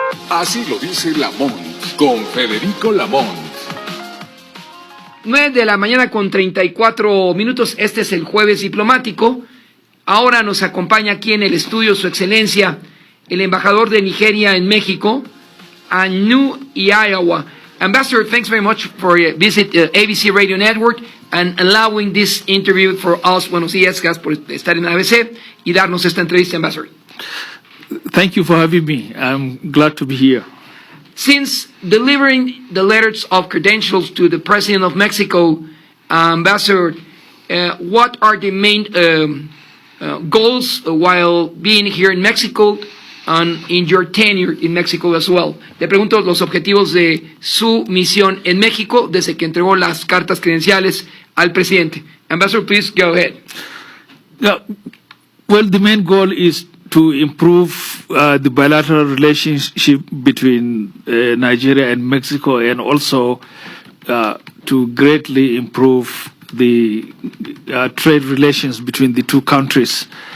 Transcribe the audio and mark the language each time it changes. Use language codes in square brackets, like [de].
[es] Así lo dice Lamont, con Federico Lamont. 9 de la mañana con 34 minutos. Este es el Jueves Diplomático. Ahora nos acompaña aquí en el estudio Su Excelencia, el embajador de Nigeria en México, Anu Iowa. [en] Ambassador, thanks very much for your visit ABC Radio Network and allowing this interview for us. [es] Buenos días, gracias por estar en ABC y darnos esta entrevista, Ambassador. [en] Thank you for having me. I'm glad to be here. Since delivering the letters of credentials to the President of Mexico, Ambassador, what are the main goals while being here in Mexico and in your tenure in Mexico as well? [es] Le pregunto los objetivos de su misión en México desde que entregó las cartas credenciales al presidente. [en] Ambassador, please go ahead. Well, the main goal is to improve the bilateral relationship between Nigeria and Mexico, and also to greatly improve the trade relations between the two countries.